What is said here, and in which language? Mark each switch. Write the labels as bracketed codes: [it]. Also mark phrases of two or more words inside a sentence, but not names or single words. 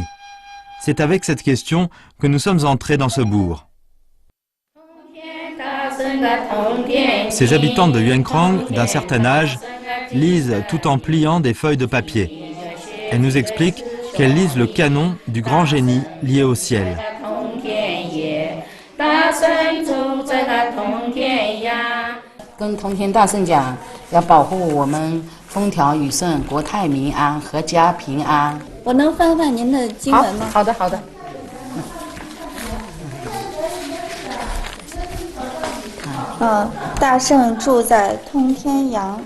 [fr] C'est avec cette question que nous sommes entrés dans ce bourg. Ces habitantes de Yuankrang, d'un certain âge, lisent tout en pliant des feuilles de papier. Elles nous expliquent qu'elles lisent le canon du grand génie lié au ciel. [zh] 跟通天大圣讲，要保护我们风调雨顺、国泰民安、阖家平安。我能翻翻您的经文吗？好的，好的。大圣住在通天阳。